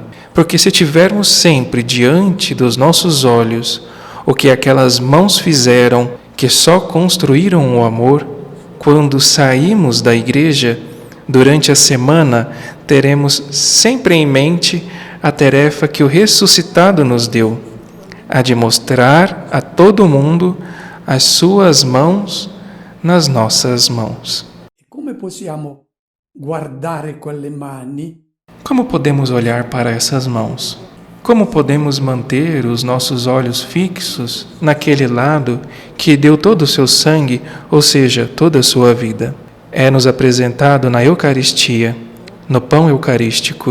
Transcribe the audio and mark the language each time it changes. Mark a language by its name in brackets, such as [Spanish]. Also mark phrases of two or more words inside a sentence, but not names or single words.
[Portuguese] Porque se tivermos sempre diante dos nossos olhos o que aquelas mãos fizeram, que só construíram o amor, quando saímos da igreja, durante a semana, teremos sempre em mente a tarefa que o ressuscitado nos deu, a de mostrar a todo mundo as suas mãos nas nossas mãos. [Italian] come possiamo guardare quelle mani [Portuguese] Como podemos olhar para essas mãos? Como podemos manter os nossos olhos fixos naquele lado que deu todo o seu sangue, ou seja, toda a sua vida? É-nos apresentado na Eucaristia, no pão eucarístico.